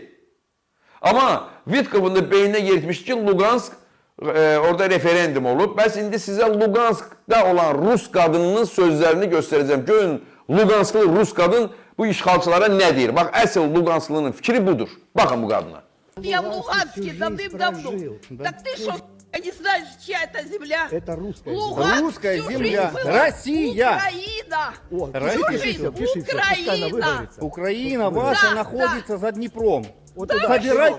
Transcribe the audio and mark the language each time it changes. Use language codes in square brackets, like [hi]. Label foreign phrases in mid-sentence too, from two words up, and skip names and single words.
[az] Amma Vitkovun da beyninə yeritmişdi ki, Lugansk orada referendum olub. Bəs indi sizə Luganskda olan Rus qadınının sözlərini göstərəcəm. Görün, Lugansklı Rus qadın bu işğalçılara nə deyir? Bax, əsl Lugansklının fikri budur. Baxın bu qadına. [ru] Я в Луганске давным-давно. Так ты что, не знаешь, чья это земля? Это русская земля. Луганск Русская всю земля. жизнь была Россия. Украина. О, Всю пиши жизнь всё, пиши всё, пускай она Украина. выговорится. Украина ваша Да, находится за Днепром. Вот Да, это Собирайте